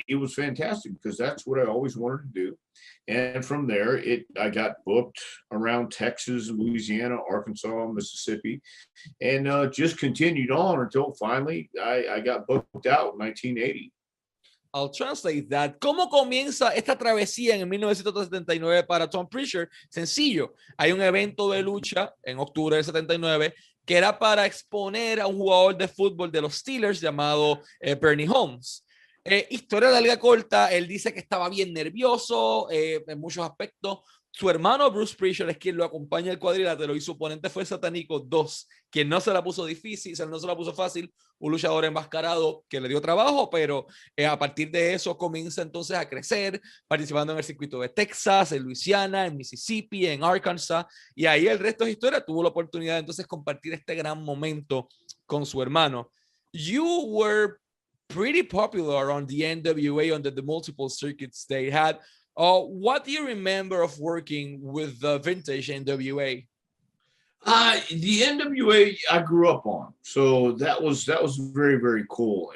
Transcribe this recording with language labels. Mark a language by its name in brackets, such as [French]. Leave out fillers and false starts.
[English] It was fantastic because that's what I always wanted to do. And from there, I got booked around Texas, Louisiana, Arkansas, Mississippi, and just continued on until finally I got booked out in 1980. I'll translate that. [Spanish] ¿Cómo comienza esta travesía en 1979 para Tom Prichard? Sencillo. Hay un evento de lucha en octubre del 79 que era para exponer a un jugador de fútbol de los Steelers llamado Bernie Holmes. Historia larga corta, él dice que estaba bien nervioso en muchos aspectos. Su hermano Bruce Prichard es quien lo acompaña al cuadrilátero y su oponente fue Satánico 2, quien no se la puso difícil, no se la puso fácil, un luchador enmascarado que le dio trabajo, pero a partir de eso comienza entonces a crecer, participando en el circuito de Texas, en Luisiana, en Mississippi, en Arkansas, y ahí el resto es historia. Tuvo la oportunidad de entonces compartir este gran momento con su hermano. [English] You were pretty popular on the NWA under the multiple circuits they had. What do you remember of working with the vintage NWA? The NWA I grew up on, so that was very, very cool.